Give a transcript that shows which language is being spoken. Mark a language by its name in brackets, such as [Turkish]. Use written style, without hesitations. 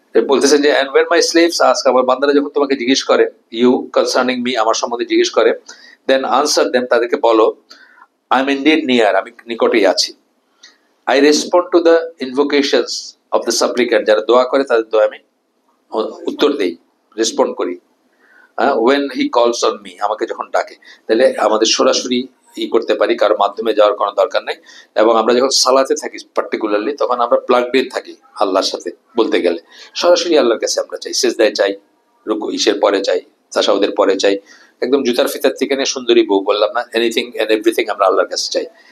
[Bangla] বলতেছেন যে [English] and when my slaves ask, [Bangla] আমার বান্দারা যখন তোমাকে জিজ্ঞেস করে, [English] you concerning me, [Bangla] আমার সম্বন্ধে জিজ্ঞেস করে, [English] then answer them, [Bangla] তাদেরকে বলো, [English] I'm indeed near, [Bangla] আমি নিকটেই আছি। [English] I respond to the invocations of the supplicant, [Bangla] যারা দোয়া করে তাদের দোয়া আমি উত্তর দেই, রেসপন্ড করি। [English] when he calls on me, [Bangla] আমাকে যখন ডাকে। তাহলে আমাদের সরাসরি করতে পারি, কারোর মাধ্যমে যাওয়ার কোনো দরকার নেই। এবং আমরা যখন সালাতে থাকি পার্টিকুলারলি, তখন আমরা প্লাগড ইন থাকি আল্লাহর সাথে। বলতে গেলে সরাসরি আল্লাহর কাছে আমরা চাই, সেজদায় চাই, রুকু ইসের পরে চাই, তাশাহুদের পরে চাই, একদম জুতার ফিতার থেকে নিয়ে সুন্দরী বউ বললাম না, [English] anything and everything [Bangla] আমরা আল্লাহর কাছে চাই।